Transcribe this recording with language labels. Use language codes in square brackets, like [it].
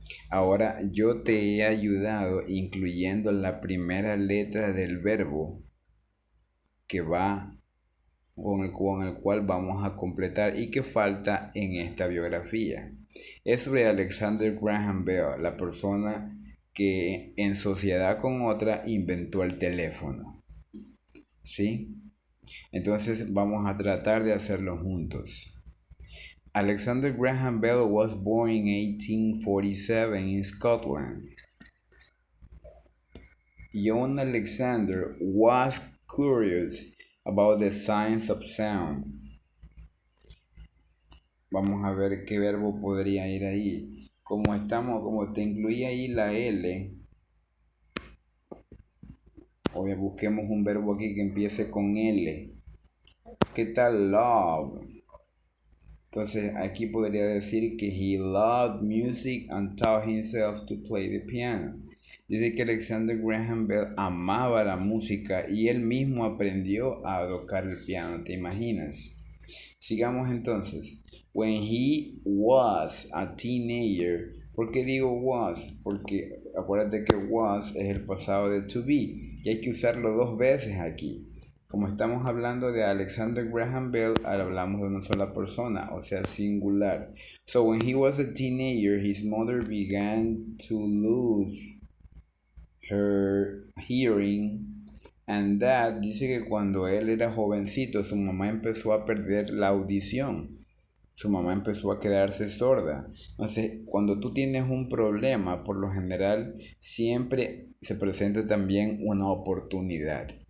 [es] Ahora yo te he ayudado incluyendo la primera letra del verbo que va con el cual vamos a completar y que falta en esta biografía. Es sobre Alexander Graham Bell, la persona que en sociedad con otra inventó el teléfono. ¿Sí? Entonces vamos a tratar de hacerlo juntos. [en] Alexander Graham Bell was born in 1847 in Scotland. John Alexander was curious about the science of sound. [es] Vamos a ver qué verbo podría ir ahí. Como te incluí ahí la L, hoy busquemos un verbo aquí que empiece con L. ¿Qué tal love? Entonces aquí podría decir que [en] he loved music and taught himself to play the piano. [es] Dice que Alexander Graham Bell amaba la música y él mismo aprendió a tocar el piano, ¿te imaginas? Sigamos entonces. [en] When he was a teenager. [es] ¿Por qué digo was? Porque acuérdate que was es el pasado de to be y hay que usarlo dos veces aquí. Como estamos hablando de Alexander Graham Bell, hablamos de una sola persona, o sea, singular. [en] So when he was a teenager, his mother began to lose her hearing, and that [es] dice que cuando él era jovencito su mamá empezó a perder la audición. Su mamá empezó a quedarse sorda. Entonces, cuando tú tienes un problema, por lo general, siempre se presenta también una oportunidad.